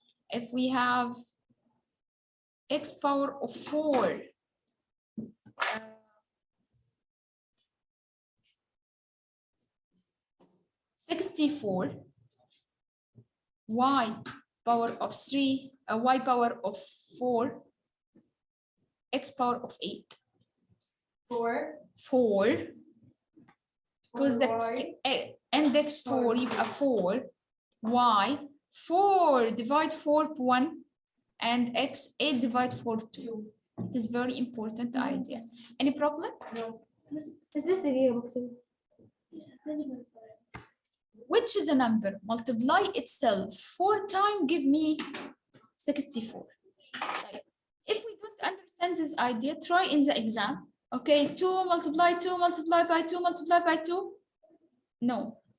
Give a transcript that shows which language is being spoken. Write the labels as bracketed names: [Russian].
[English] If we have x power of 4, 64, y power of 3, y power of 4, x power of 8. 4. Because the index 4 [Arabic] يبقى [English] 4, y 4 divide 4 1, and x 8 divide 4 2. It is very important idea. Any problem? No. [Arabic] بس دقيقة بكتب. [English] which is a number multiply itself 4 times give me 64. [Arabic] طيب, [English] if we don't understand this idea, try in the exam. Okay, 2 multiply 2 multiply by 2 multiply by 2. No.